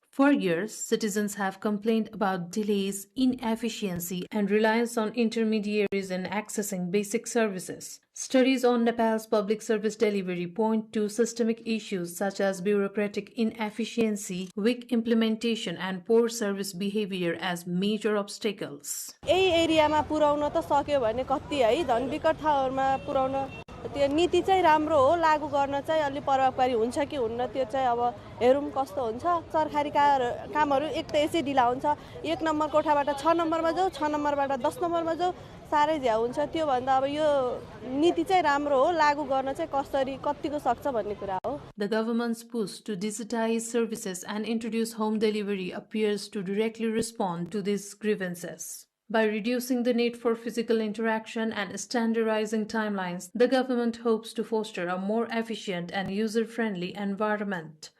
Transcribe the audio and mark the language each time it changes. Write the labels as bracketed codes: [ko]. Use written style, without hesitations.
[en] For years, citizens have complained about delays, inefficiency, and reliance on intermediaries in accessing basic services. Studies on Nepal's public service delivery point to systemic issues such as bureaucratic inefficiency, weak implementation, and poor service behavior as major obstacles. [ne] एरियामा पुर्याउन त सक्यो भने कति है धन विकट ठाउँहरुमा पुर्याउन त्यो नीति चाहिँ राम्रो हो लागू गर्न चाहिँ अलि प्रभावकारी हुन्छ कि हुन्न त्यो चाहिँ अब हेरौं कस्तो हुन्छ सरकारी कामहरु एक त यसै ढिला हुन्छ एक नम्बर कोठाबाट 6 नम्बरमा जाऊ 6 नम्बरबाट 10 नम्बरमा जाऊ सारै झ्या हुन्छ त्यो भन्दा अब यो नीति चाहिँ राम्रो हो लागू गर्न चाहिँ कसरी कतिको सक्छ भन्ने कुरा हो. [en] The government's push to digitize services and introduce home delivery appears to directly respond to these grievances. By reducing the need for physical interaction and standardizing timelines, the government hopes to foster a more efficient and user-friendly environment.